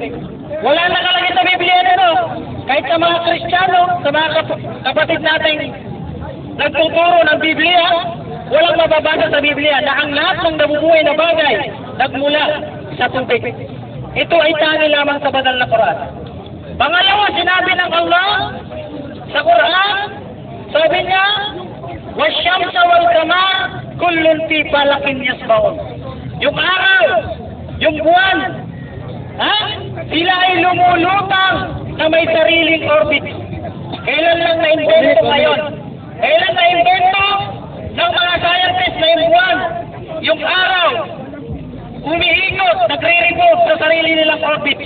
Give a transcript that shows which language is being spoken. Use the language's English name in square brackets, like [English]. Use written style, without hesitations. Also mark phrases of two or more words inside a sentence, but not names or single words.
[Filipino] Wala nakalagay sa Biblia nito. Kahit sa mga Kristiyano, sa mga kapatid natin nagtuturo ng Biblia, walang mababasa sa Biblia na ang lahat ng nabubuhay na bagay nagmula sa tubig. Ito ay tanging lamang sa banal na Quran. Pangalawa, sinabi ng Allah sa Quran, sabi niya, [Arabic] وَالشَّمْسَ وَالْقَمَرَ كُلٌّ فِي فَلَكٍ يَسْبَحُونَ. [Filipino] Yung araw, yung buwan, sila ay lumulutang na may sariling orbit. Kailan lang na-invento ngayon? Kailan na-invento ng mga scientists na yung buwan, yung araw, umiikot, nagre-revolve sa sarili nilang orbit.